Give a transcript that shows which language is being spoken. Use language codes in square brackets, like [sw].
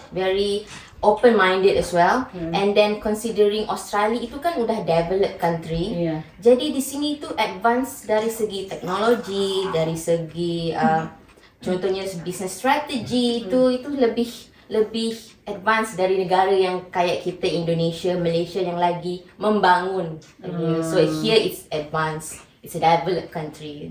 [en] Very open-minded as well. And then considering Australia [id] itu kan udah [en] developed country. [id] Jadi di sini itu advance dari segi teknologi, dari segi contohnya business strategy itu lebih advance dari negara yang kayak kita Indonesia, Malaysia yang lagi membangun. [en] So here it's advanced, it's a developed country.